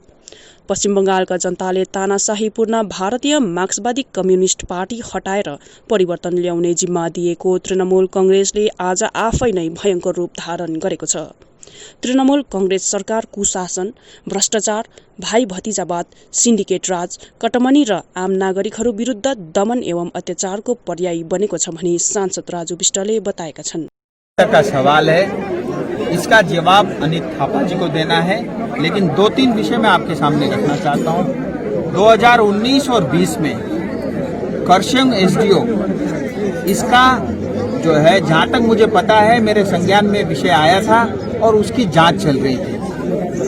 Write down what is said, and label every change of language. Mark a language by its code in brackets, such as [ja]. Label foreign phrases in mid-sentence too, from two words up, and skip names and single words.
[ne] पश्चिम बंगालका जनताले तानाशाहीपूर्ण भारतीय मार्क्सवादी कम्युनिस्ट पार्टी हटाएर परिवर्तन ल्याउने जिम्मा दिएको तृणमूल कंग्रेसले आज आफै नै भयंकर रूप धारण गरेको छ। तृणमूल कंग्रेस सरकार कुशासन, भ्रष्टाचार, भाइ भतिजावाद, सिन्डिकेट राज, कटमनी र आम नागरिकहरू विरुद्ध दमन एवं अत्याचारको पर्याय बनेको छ भनी सांसद राजु विष्टले बताएका छन्। [hi] का सवाल है, इसका जवाब अनित थापा जी को देना है, लेकिन 2-3 विषय मैं आपके सामने रखना चाहता हूं। 2019 और 20 में करशंग एसडीओ इसका जो है, जहां तक मुझे पता है, मेरे संज्ञान में विषय आया था और उसकी जांच चल रही थी।